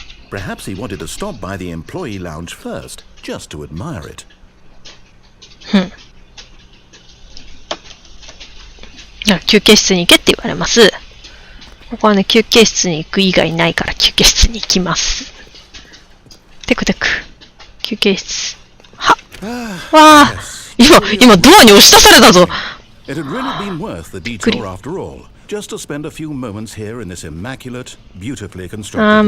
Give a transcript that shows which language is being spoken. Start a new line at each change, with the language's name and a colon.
English: Perhaps he wanted to stop by the employee lounge first, just to admire it.
Japanese: 休憩室に行けって言われます。ここはね、休憩室に行く以外ないから休憩室に行きます。テク。休憩室。はっ。わあ。今ドアに押し出されたぞ。
English: It had really been worth the detour after all.Just to spend a few moments here in this immaculate, beautifully constructed room.